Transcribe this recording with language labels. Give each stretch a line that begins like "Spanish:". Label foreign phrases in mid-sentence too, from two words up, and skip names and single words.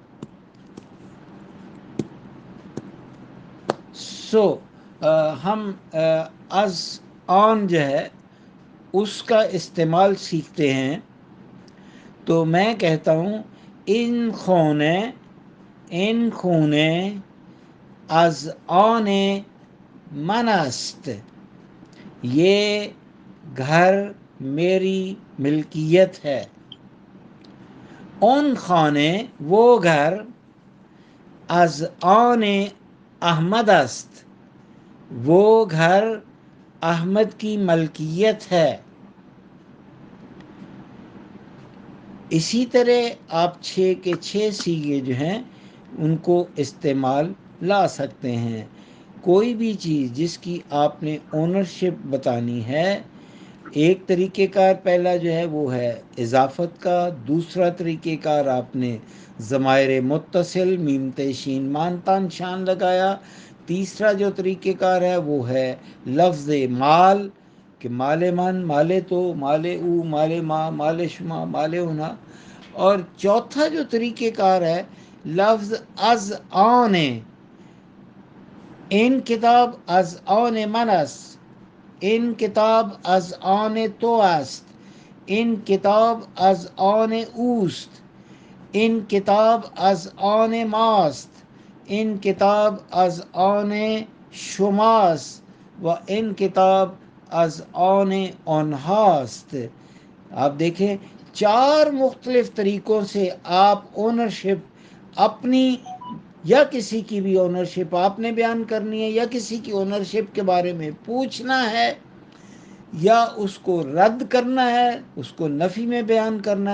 Urdu: ہم
Persian: از آن
Urdu: جو ہے اس کا استعمال سیکھتے ہیں. تو میں کہتا ہوں
Persian: ان خونے از آن من است،
Urdu: یہ گھر میری ملکیت ہے.
Persian: اون خانه
Urdu: وہ گھر
Persian: از آن احمد است،
Urdu: وہ گھر احمد کی ملکیت ہے. اسی طرح آپ 6 کے 6 سیغے جو ہیں ان کو استعمال لا سکتے ہیں. کوئی بھی چیز جس کی آپ نے اونرشپ بتانی ہے، ایک طریقہ کار پہلا جو ہے وہ ہے اضافت کا، دوسرا طریقہ کار آپ نے ضمائر متصل میم تشین مان تان شان لگایا، تیسرا جو طریقہ کار ہے وہ ہے لفظ مال، کہ
Persian: مال من، مال تو، مال او، مال ما، مال شما، مال ہونا.
Urdu: اور چوتھا جو طریقہ کار ہے لفظ
Persian: از آن، این کتاب از آن من است، این کتاب از آن تو است، این کتاب از آن اوست، این کتاب از آن ماست، این کتاب از آن شماست و این کتاب از آن آنهاست.
Urdu: آپ دیکھیں 4 مختلف طریقوں سے آپ اونرشپ اپنی یا کسی کی بھی اونرشپ آپ نے بیان کرنی ہے، یا کسی کی اونرشپ کے بارے میں پوچھنا ہے، یا اس کو رد کرنا ہے، اس کو نفی میں بیان کرنا ہے.